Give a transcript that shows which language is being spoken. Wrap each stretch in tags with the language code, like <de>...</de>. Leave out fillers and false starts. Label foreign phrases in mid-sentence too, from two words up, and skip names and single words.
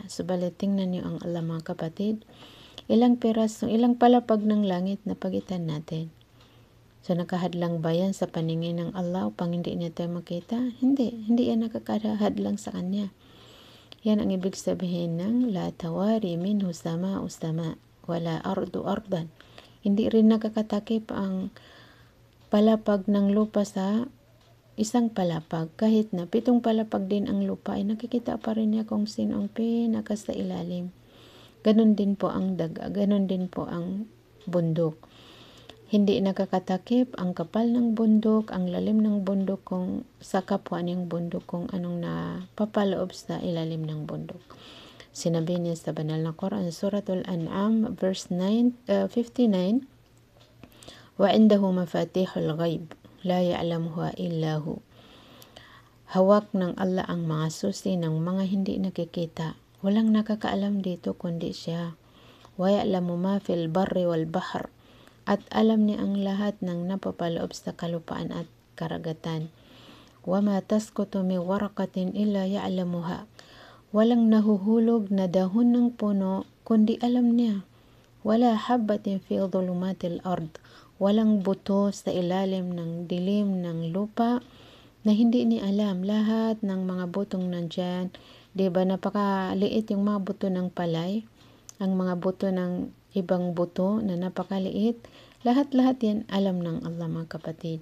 <tl>Subalit tingnan niyo ang Allah mga kapatid. Ilang palapag ng langit na pagitan natin. So nakahadlang ba yan sa paningin ng Allah upang hindi niya tayo makita? Hindi yan nakakahadlang sa Kanya. Yan ang ibig sabihin ng</tl> <ar>لا تواري منه سماء سماء ولا أرض أرضا.</ar> <tl>Hindi rin nakakatakip ang palapag ng lupa sa isang palapag. Kahit na 7 palapag din ang lupa, ay nakikita pa rin niya kung sino ang pinaka sa ilalim. Ganon din po ang daga, ganon din po ang bundok. Hindi nakakatakip ang kapal ng bundok, ang lalim ng bundok kung sa kapwa niyang bundok kung anong napapaloob sa ilalim ng bundok. Sinabi niya sa banal na Quran, Suratul An'am, verse 59,</tl> <ar>وَعِنْدَهُ مَفَاتِيحُ الْغَيْبِ لَا يَعْلَمُهَا إِلَّا هُ.</ar> <tl>Hawak ng Allah ang mga susi ng mga hindi nakikita. Walang nakakaalam dito kundi siya.</tl> <ar>وَيَعْلَمُ مَا فِي الْبَرِّ وَالْبَحْرِ.</ar> <tl>At alam niya ang lahat ng napapaloob sa kalupaan at karagatan.</tl> <ar>وَمَا تَسْقُطُ مِنْ وَرَقَةٍ إِلَّا يَعْلَمُهَا.</ar> <tl>Walang nahuhulog na dahon ng puno kundi alam niya.</tl> <ar>وَلَا حَبَّةٍ فِي ظُلُمَاتِ الْأَرْضِ.</ar> <tl>Walang buto sa ilalim ng dilim ng lupa na hindi niya alam. Lahat ng mga butong nandyan, diba napakaliit yung mga buto ng palay, ang mga buto ng ibang buto na napakaliit, lahat-lahat yan alam ng Allah mga kapatid.</tl>